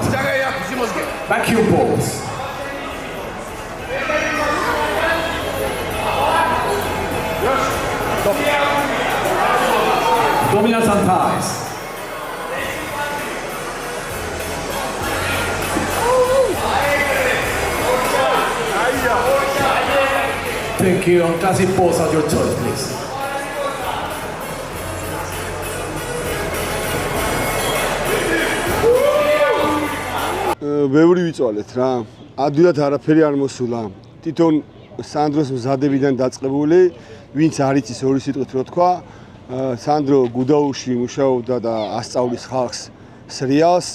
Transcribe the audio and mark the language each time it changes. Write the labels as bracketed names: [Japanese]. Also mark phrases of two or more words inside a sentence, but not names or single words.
[English] Vacuum pulse. Dominance and thighs. Thank you. Classic pose at your choice, please. [Georgian] ბევრი ვიწვალეთ რა. ადვილად არაფერი არ მოსულა. თვითონ სანდროს მზადებიდან დაწყებული, ვინც არ იცის ორი სიტყვით რო თქვა, სანდრო გუდაუში მუშაობდა და ასწავლის ხალხს სრიალს.